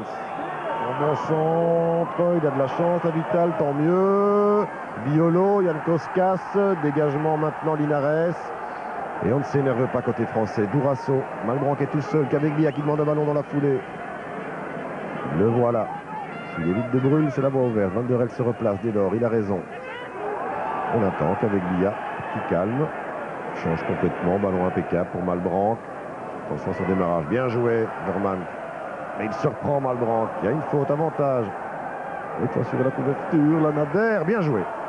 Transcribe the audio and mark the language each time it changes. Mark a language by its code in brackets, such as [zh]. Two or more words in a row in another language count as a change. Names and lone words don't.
[fr] En bon centre, il a de la chance à Vital, tant mieux. Violo, Jan Koskas, dégagement maintenant Linares. Et on ne s'énerve pas côté français. Dourasso, Malbranc est tout seul. Caveglia qui demande un ballon dans la foulée. Le voilà. S'il évite de brûler, c'est la voie ouverte. Van der Elst se replace dès lors, il a raison. On attend Caveglia qui calme. Change complètement, ballon impeccable pour Malbranc. Attention à son démarrage, bien joué, Vermaat. Mais il surprend Malbranc, il y a une faute, avantage. Il faut assurer la couverture, la Nader, bien joué.